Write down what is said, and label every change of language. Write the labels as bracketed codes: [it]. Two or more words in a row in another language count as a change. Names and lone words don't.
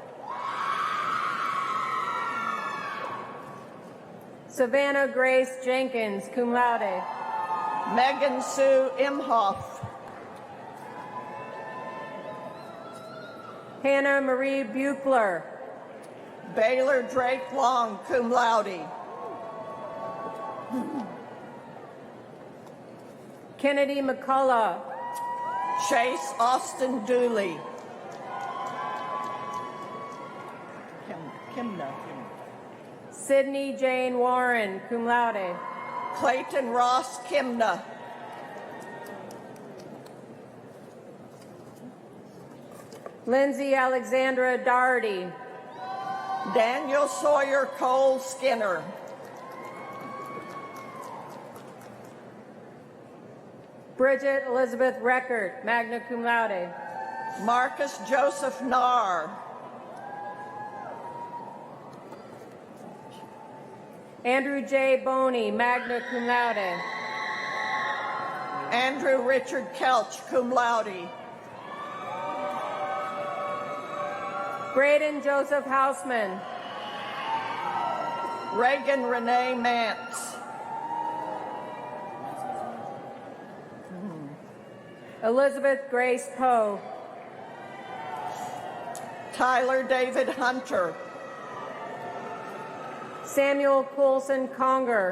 [en] Savannah Grace Jenkins, [la] cum laude. [en] Megan Sue Imhoff. Hannah Marie Buchler. Baylor Drake Long, [la] cum laude. [en] Kennedy McCullough. Chase Austin Dooley. Kimna. Sydney Jane Warren, [la] cum laude. [en] Clayton Ross Kimna. Lindsay Alexandra Doherty. Daniel Sawyer Cole Skinner. Bridget Elizabeth Reckert, [la] magna cum laude. [en] Marcus Joseph Narr. Andrew J. Boney, [la] magna cum laude. [en] Andrew Richard Kelch, [la] cum laude. [en] Braden Joseph Hausman. Reagan Renee Mance. Elizabeth Grace Poe. Tyler David Hunter. Samuel Coulson Conger.